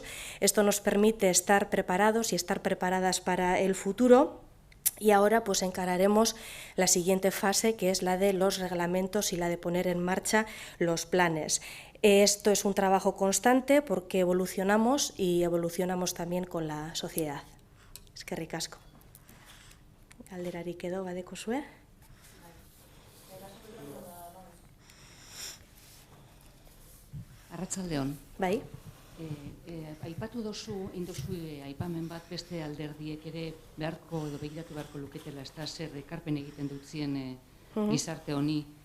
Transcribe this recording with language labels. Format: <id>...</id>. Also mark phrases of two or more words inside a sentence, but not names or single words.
<es>Esto nos permite estar preparados y estar preparadas para el futuro. Y ahora pues encararemos la siguiente fase, que es la de los reglamentos y la de poner en marcha los planes. Esto es un trabajo constante porque evolucionamos y evolucionamos también con la sociedad.</es> <eu>Eskerrik asko. Galderarik edo badekozue? Arratsaldeon. Bai. Aipatu dozu, indozu aipamen bat beste alderdiek ere beharko edo begiratu beharko luketela, ez da zer ekarpen egiten dutzien gizarte honi.</eu>